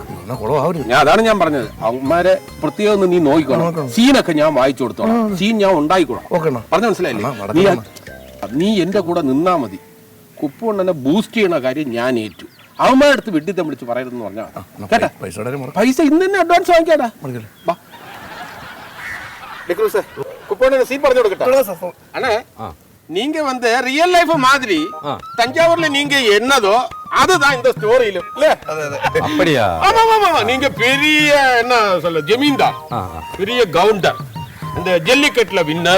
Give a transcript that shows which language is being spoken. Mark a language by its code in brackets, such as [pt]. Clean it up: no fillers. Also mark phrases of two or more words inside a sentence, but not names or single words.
[ml] അതാണ് ഞാൻ പറഞ്ഞത്. അവന്മാരെ പ്രത്യേകം നീ നോക്കിക്കോണം. സീനൊക്കെ ഞാൻ വായിച്ചു കൊടുത്തോളാം. സീൻ ഞാൻ ഉണ്ടായിക്കോളാം. പറഞ്ഞ മനസ്സിലായില്ലേ? നീ എന്റെ കൂടെ നിന്നാ മതി. കുപ്പുണ്ണനെ ബൂസ്റ്റ് ചെയ്യണ കാര്യം ഞാൻ ഏറ്റു. അവന്മാരെ അടുത്ത് വെട്ടിത്തം വിളിച്ച് പറയരുതെന്ന് പറഞ്ഞാൽ കേട്ടാ. പൈസ ഇന്ന് തന്നെ അഡ്വാൻസ് വാങ്ങിക്കാടാ. [ta] குப்போட சீன் പറഞ്ഞു கொடுக்கட்டா. அண்ணே நீங்க வந்து [en] real life [ta] மாதிரி தஞ்சாவூர்ல நீங்க என்னதோ அதுதான் இந்த ஸ்டோரியில இல்ல? அப்படியா? ஆமா ஆமா. நீங்க பெரிய என்ன சொல்ல ஜமீன்தார், பெரிய கவுண்டர், இந்த ஜல்லிக்கட்டுல வின்னர்.